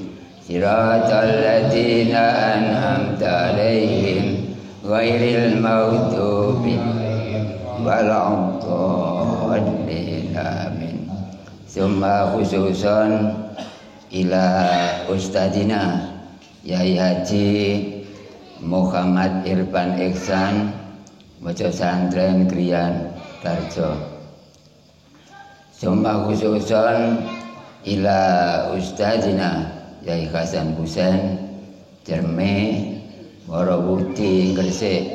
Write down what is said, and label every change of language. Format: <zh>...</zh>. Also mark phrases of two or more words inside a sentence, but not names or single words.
<ar>صراط الذين أنعمت عليهم غير المغضوب عليهم ولا الضالين. آمين ثم خصوصا إلى أستاذنا Yai Haji Muhammad Irfan Ihsan Mojo Santren Krian Tarjo. ثم خصوصا إلى أستاذنا Yai Hasan Husain Jerme Warawuti Gresik.</ar>